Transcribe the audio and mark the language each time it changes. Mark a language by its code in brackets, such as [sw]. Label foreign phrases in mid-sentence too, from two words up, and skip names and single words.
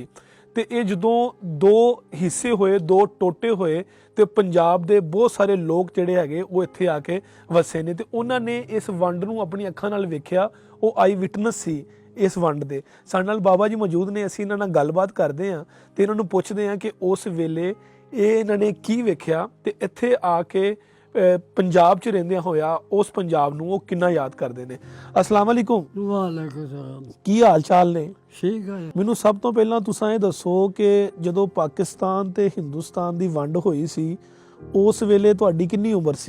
[pa] ਤੇ ਯੇ ਜਦੋਂ ਦੋ ਹਿੱਸੇ ਹੋਏ, ਦੋ ਟੋਟੇ ਹੋਏ, ਤੋ ਪੰਜਾਬ ਦੇ ਬਹੁਤ ਸਾਰੇ ਲੋਕ ਜਿਹੜੇ ਹੈਗੇ ਵੋ ਇੱਥੇ ਆਕੇ ਵਸੇ ਨੇ। ਤੇ ਉਨ੍ਹਾਂ ਨੇ ਇਸ ਵੰਡ ਨੂੰ ਅਪਣੀ ਅੱਖਾਂ ਨਾਲ ਵੇਖਿਆ, ਵੋ [en] eye witness [pa] ਸੀ ਇਸ ਵੰਡ ਦੇ। ਸਾਡੇ ਨਾਲ ਬਾਬਾ ਜੀ ਮੌਜੂਦ ਨੇ, ਅਸੀਂ ਇਨ੍ਹਾਂ ਨਾਲ ਗੱਲਬਾਤ ਕਰਦੇ ਹਾਂ ਤੇ ਇਨ੍ਹਾਂ ਨੂੰ ਪੁੱਛਦੇ ਹਾਂ ਕਿ ਉਸ ਵੇਲੇ ਇਹ ਇਹਨਾਂ ਨੇ ਕੀ ਵੇਖਿਆ ਤੇ ਇੱਥੇ ਆ ਕੇ ਪੰਜਾਬ 'ਚ ਰਹਿੰਦਿਆਂ ਹੋਇਆ ਉਸ ਪੰਜਾਬ ਨੂੰ ਉਹ ਕਿੰਨਾ ਯਾਦ ਕਰਦੇ ਨੇ। ਅਸਲਾਮ ਵਾਲੇਕੁਮ। ਵਾਲੇਕੁਮ ਸਲਾਮ। ਕੀ ਹਾਲ ਚਾਲ ਨੇ? ਠੀਕ ਹੈ। ਮੈਨੂੰ ਸਭ ਤੋਂ ਪਹਿਲਾਂ ਤੁਸੀਂ ਇਹ ਦੱਸੋ ਕਿ ਜਦੋਂ ਪਾਕਿਸਤਾਨ ਤੇ ਹਿੰਦੁਸਤਾਨ ਦੀ ਵੰਡ ਹੋਈ ਸੀ ਉਸ ਵੇਲੇ ਤੁਹਾਡੀ ਕਿੰਨੀ ਉਮਰ ਸੀ?